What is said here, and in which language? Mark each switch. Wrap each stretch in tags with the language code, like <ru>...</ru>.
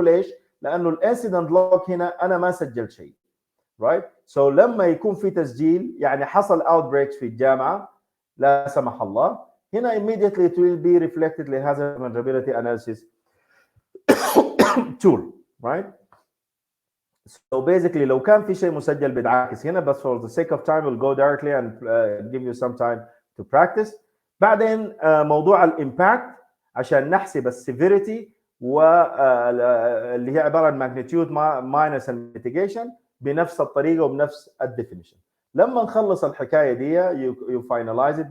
<ar>ليش؟ لانه الانسيدنت لوج هنا انا ما سجلت شيء.</ar> <en>right so</en> <ar>لما يكون في تسجيل يعني حصل outbreaks في الجامعه لا سمح الله، هنا</ar> <en>immediately it will be reflected</en> <ar>لهذا vulnerability analysis tool.</ar> <en>right so basically</en> <ar>لو كان في شيء مسجل بيتعكس هنا، بس</ar> <en>for the sake of time we'll go directly and give you some time to practice.</en> <ar>بعدين موضوع الامباكت عشان نحسب السيفيريتي واللي هي عباره عن magnitude minus mitigation بنفس الطريقه وبنفس الديفينيشن. لما نخلص الحكايه دي</ar> <en>you finalize it.</en>